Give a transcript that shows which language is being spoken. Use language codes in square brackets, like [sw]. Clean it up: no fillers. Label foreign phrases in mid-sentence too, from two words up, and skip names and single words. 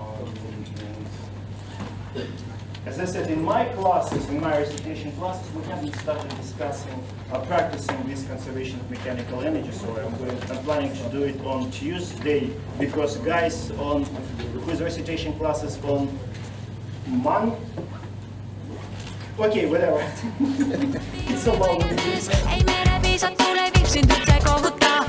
[en] As I said, in my classes, in my recitation classes, we haven't started discussing practicing this conservation of mechanical energy. So I'm planning to do it on Tuesday because guys on with recitation classes on Monday. Okay, whatever. It's so long. ei mere viisa tule, viipsin tyt se kohut